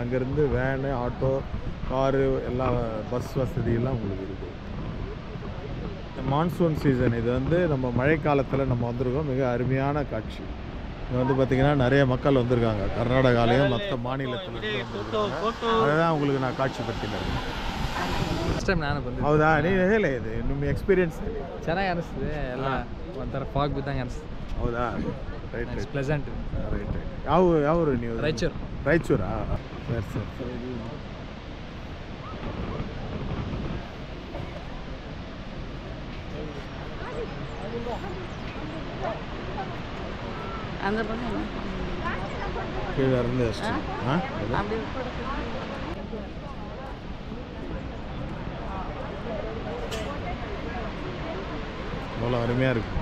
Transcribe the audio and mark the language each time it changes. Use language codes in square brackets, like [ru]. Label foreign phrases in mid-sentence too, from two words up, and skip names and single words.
[ta] அங்கேருந்து வேனு, ஆட்டோ, காரு எல்லா பஸ் வசதியெல்லாம் உங்களுக்கு இருக்குது. மான்சூன் சீசன் இது வந்து நம்ம மழைக்காலத்தில் நம்ம வந்திருக்கோம். மிக அருமையான காட்சி. இங்கே வந்து பார்த்திங்கன்னா நிறைய மக்கள் வந்திருக்காங்க, கர்நாடகாலையும் மற்ற மாநிலத்தில். அதுதான் உங்களுக்கு நான் [kn] ಕಾಟ್ಸಿ ಬರ್ತೀನಿ. [en] first time [kn] ನಾನು ಬಂದಿದ್ದೆ. ಹೌದಾ? ನೀವು ಹೇಳಿ, ಇದು ನಿಮ್ಮ ಎಕ್ಸ್ಪೀರಿಯನ್ಸ್ ಚೆನ್ನಾಗಿ ಅನಿಸ್ತದೆ. ಎಲ್ಲ ಒಂಥರ ಫಾಗ್ ಬಿದ್ದಂಗೆ ಅನಿಸ್ತದೆ. ಹೌದಾ? [en] right right [kn] ಪ್ಲೆಸೆಂಟ್. [en] right right. [kn] ಯಾವ ನೀವು? ರಾಯಚೂರಾ? ಸರಿ ಸರಿ. [ta] அந்த பக்கம் கீழே இருந்து அடிச்சு அவ்வளோ அருமையாக இருக்கும்.